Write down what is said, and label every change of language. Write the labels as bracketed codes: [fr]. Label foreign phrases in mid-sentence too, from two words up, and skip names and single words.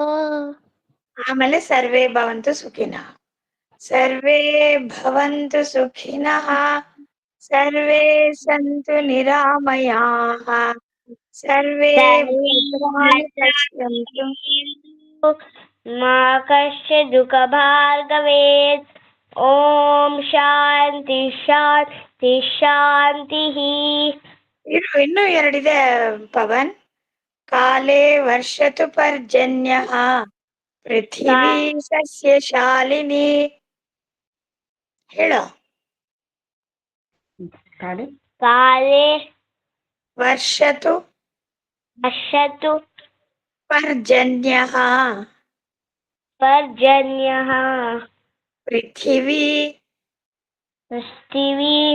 [sa] ಆಮೇಲೆ ಸರ್ವೇ ಭವಂತು ಸುಖಿನಃ ಸರ್ವೇ ಭವಂತು ಸುಖಿನಃ ಸರ್ವೇ ಸಂತು ನಿರಾಮಯಾಃ ಸರ್ವೇ ಭದ್ರಾಣಿ ಪಶ್ಯಂತು मा कश्चित् दुःखभार्गवेत् ॐ शान्ति शान्ति शान्तिः [kn] ಇನ್ನೂ ಎರಡಿದೆ [sa] ಪವನ್ ಕಾಲೇ ವರ್ಷತು ಪರ್ಜನ್ಯಃ ಪೃಥಿವೀ ಸಸ್ಯಶಾಲಿನಿ ಹೇಳೋ काले ವರ್ಷತು वर्षतु पर्जन्यः पर्जन्यः पृथिवी पृथिवी